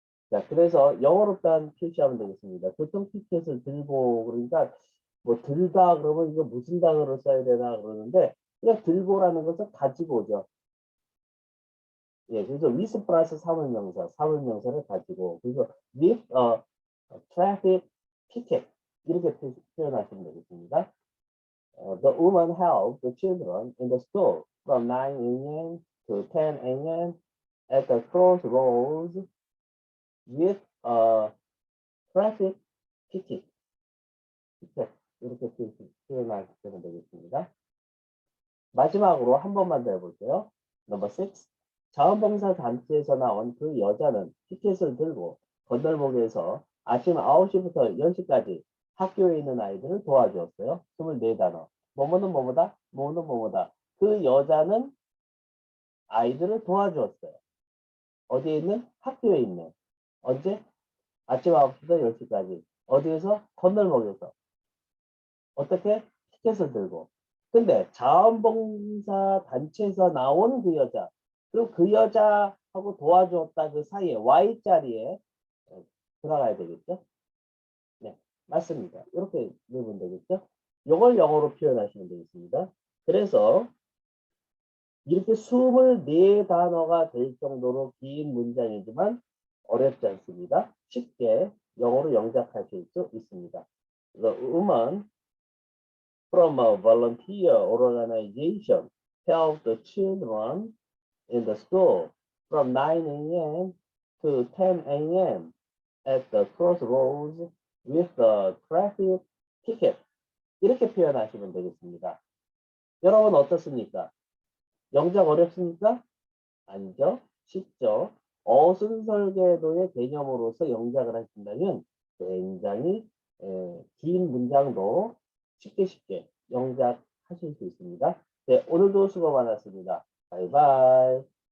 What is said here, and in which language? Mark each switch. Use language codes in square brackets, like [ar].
[ko] 자, 그래서 영어로 일단 표시하면 되겠습니다. 교통 티켓을 들고 그러니까 뭐 들다 그러면 이거 무슨 단어로 써야 되나 그러는데 그냥 들고라는 것은 가지고 오죠. 예, 그래서 with 플러스 사물명사를 가지고 그래서 [en] with a traffic ticket [ko] 이렇게 표현하시면 되겠습니다. [en] The woman helped the children in the school from 9 a.m. to 10 a.m. at the crossroads with a traffic ticket. [ko] 이렇게 표현하시면 되겠습니다. 마지막으로 한 번만 더 해볼게요. [en] Number 6. [ko] 자원봉사 단체에서 나온 그 여자는 티켓을 들고 건널목에서 아침 9시부터 10시까지 학교에 있는 아이들을 도와주었어요. 24단어. 뭐뭐는 뭐뭐다? 뭐뭐는 뭐뭐다. 그 여자는 아이들을 도와주었어요. 어디에 있는? 학교에 있는. 언제? 아침 9시부터 10시까지. 어디에서? 건널목에서. 어떻게? 티켓을 들고. 근데 자원봉사 단체에서 나온 그 여자. 그럼 그 여자하고 도와주었다 그 사이에 Y자리에 들어가야 되겠죠? 네, 맞습니다. 이렇게 넣으면 되겠죠? 이걸 영어로 표현하시면 되겠습니다. 그래서 이렇게 24단어가 될 정도로 긴 문장이지만 어렵지 않습니다. 쉽게 영어로 영작하실 수 있습니다. [en] The woman from a volunteer organization helped the children in the school from 9 a.m. to 10 a.m. at the crossroads with the traffic ticket. [ko] 이렇게 표현하시면 되겠습니다. 여러분 어떻습니까? 영작 어렵습니까? 아니죠. 쉽죠. 어순설계도의 개념으로서 영작을 하신다면 굉장히 긴 문장도 쉽게 영작하실 수 있습니다. 네, 오늘도 수고 많았습니다. 바이바이.